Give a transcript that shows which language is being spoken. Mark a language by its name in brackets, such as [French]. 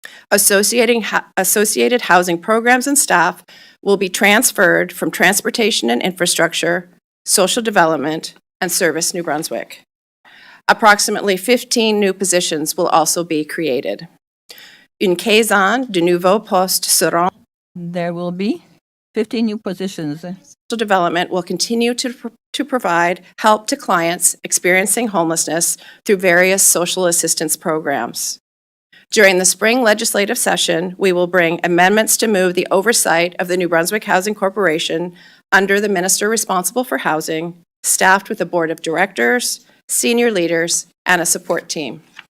[English] Associated housing programs and staff will be transferred from Transportation and Infrastructure, Social Development, and Service New Brunswick. Approximately 15 new positions will also be created. [French] Une quinzaine de nouveaux postes seront. [English] There will be 15 new positions. Social Development will continue to provide help to clients experiencing homelessness through various social assistance programs. During the spring legislative session, we will bring amendments to move the oversight of the New Brunswick Housing Corporation under the Minister responsible for housing, staffed with a board of directors, senior leaders, and a support team.